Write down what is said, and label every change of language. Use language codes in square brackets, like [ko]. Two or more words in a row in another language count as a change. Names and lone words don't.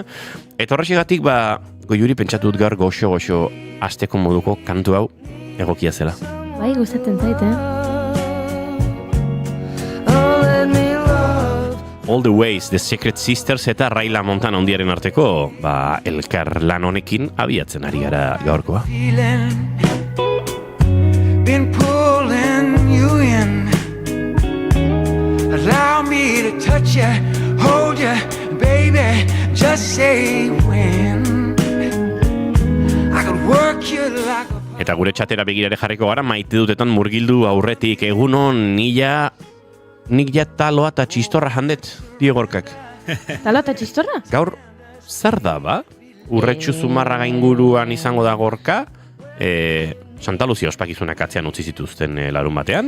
[eu] Eta horrexegatik Goiuri pentsatut gaur goxo asteko moduko kantu hau egokia zela. Bai, gustatzen zait, All the Ways, The Secret Sisters eta Raila Montana ondiaren arteko elkar lan honekin abiatzen ari gara gaurkoa. [en] Been pulling you in. Allow me to touch you, hold you, baby, just say when. I could work you like a... [eu] Eta gure txatera begirare jarriko gara, maite dutetan murgildu aurretik egunon nik ja taloa eta txistorra jandet, Diegorkak. Taloa eta txistorra? Gaur, zer da ba? Urretxu Zumarraga inguruan izango da Gorka, Santa Luzia ospakizunak atzean utzi zituzten larun batean.